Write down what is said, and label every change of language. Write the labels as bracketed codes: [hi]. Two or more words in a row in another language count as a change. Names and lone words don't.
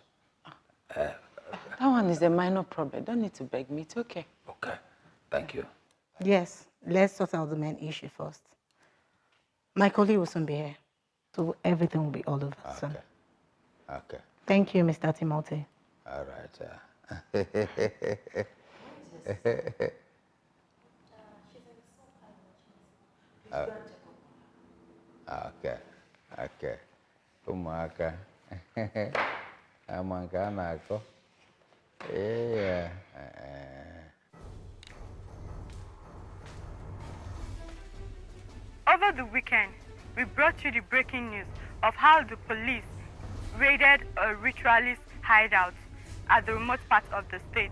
[en] That one is a minor problem. Don't need to beg me. It's okay. Okay. Thank you. Yes, let's sort out the main issue first. My colleague will soon be here, so everything will be all over soon. Okay. Thank you, Mr. Timothy. All right. Okay. Okay. Amaka. Amaka nako. Yeah. Over the weekend, we brought you the breaking news of how the police raided a ritualist hideout at the remote part of the state.